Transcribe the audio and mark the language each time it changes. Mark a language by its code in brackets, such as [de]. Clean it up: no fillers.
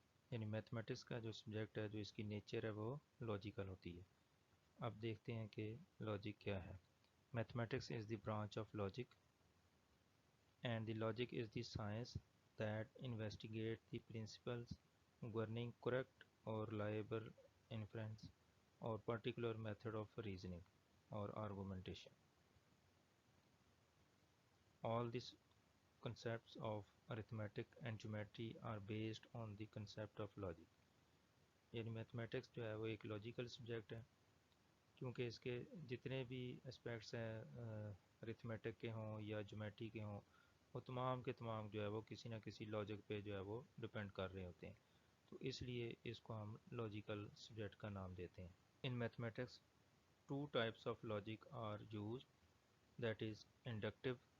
[ur] یعنی میتھمیٹکس کا جو سبجیکٹ ہے جو اس کی نیچر ہے وہ لاجیکل ہوتی ہے۔ اب دیکھتے ہیں کہ لاجک کیا ہے۔ [en] Mathematics is the branch of logic, and the logic is the science that investigate the principles governing correct or reliable inference or particular method of reasoning or argumentation. All these concepts of arithmetic and geometry are based on the concept of logic. [ur] یعنی mathematics جو ہے وہ ایک logical subject ہے، کیونکہ اس کے جتنے بھی اسپیکٹس ہیں ارتھمیٹک کے ہوں یا جیومیٹری کے ہوں، وہ تمام کے تمام جو ہے وہ کسی نہ کسی لاجک پہ جو ہے وہ ڈپینڈ کر رہے ہوتے ہیں، تو اس لیے اس کو ہم لاجیکل سبجیکٹ کا نام دیتے ہیں۔ [en] in mathematics two types of logic are used, that is inductive